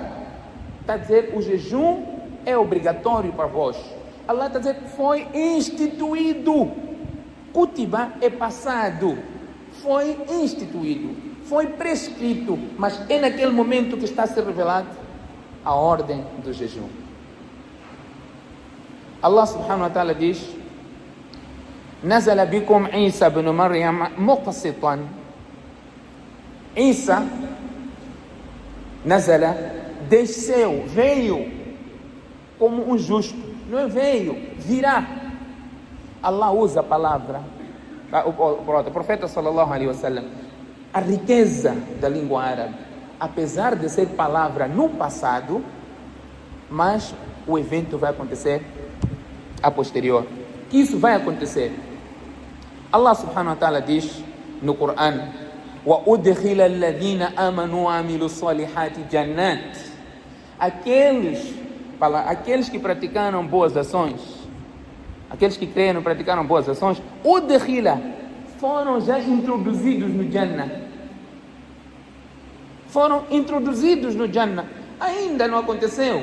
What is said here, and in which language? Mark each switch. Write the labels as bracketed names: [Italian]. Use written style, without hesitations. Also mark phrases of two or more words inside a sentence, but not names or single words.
[Portuguese] Está a dizer, o jejum é obrigatório para vós. Allah está a dizer, foi instituído. Kutiba é passado, foi instituído, foi prescrito, mas é naquele momento que está a ser revelado a ordem do jejum. Allah [Arabic] سبحانه وتعالى [Portuguese] diz: [Arabic] نزل بكم عيسى ابن مريم مقسطا. [Portuguese] Isa, Nazala, desceu, veio como um justo. Não é veio, virá. Allah usa a palavra, o profeta [Arabic] صلى الله عليه وسلم, [Portuguese] a riqueza da língua árabe, apesar de ser palavra no passado, mas o evento vai acontecer a posterior. Que isso vai acontecer. Allah [Arabic] سبحانه وتعالى [Portuguese] diz no Corão: [Arabic] وَأُدْخِلَ الَّذِينَ آمَنُوا وَعَمِلُوا الصَّالِحَاتِ جَنَّاتٍ. [Portuguese] Aqueles para aqueles que praticaram boas ações, aqueles que creram e praticaram boas ações, udkhila, foram já introduzidos no Jannah. Foram introduzidos no Jannah. Ainda não aconteceu.